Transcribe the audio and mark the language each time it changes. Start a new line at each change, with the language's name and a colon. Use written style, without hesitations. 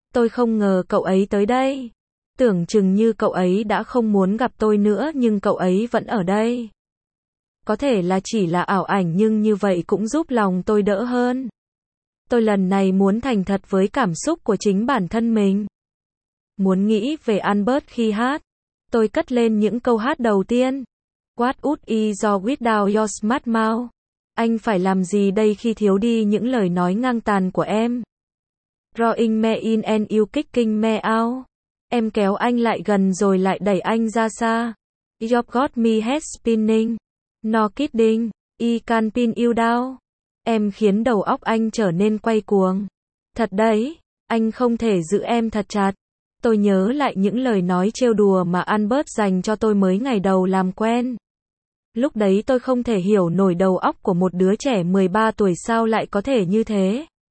Vietnamese: Tôi không ngờ cậu ấy tới đây. Tưởng chừng như cậu ấy đã không muốn gặp tôi nữa nhưng cậu ấy vẫn ở đây. Có thể là chỉ là ảo ảnh nhưng như vậy cũng giúp lòng tôi đỡ hơn. Tôi lần này muốn thành thật với cảm xúc của chính bản thân mình. Muốn nghĩ về Albert khi hát. Tôi cất lên những câu hát đầu tiên.
English: What would I do without your smart mouth?
Vietnamese: Anh phải làm gì đây khi thiếu đi những lời nói ngang tàn của em?
English: Drawing me in and you kicking me out.
Vietnamese: Em kéo anh lại gần rồi lại đẩy anh ra xa.
English: You've got me head spinning. No kidding, I can't pin you down.
Vietnamese: Em khiến đầu óc anh trở nên quay cuồng. Thật đấy, anh không thể giữ em thật chặt. Tôi nhớ lại những lời nói trêu đùa mà Albert dành cho tôi mới ngày đầu làm quen. Lúc đấy tôi không thể hiểu nổi đầu óc của một đứa trẻ 13 tuổi sao lại có thể như thế.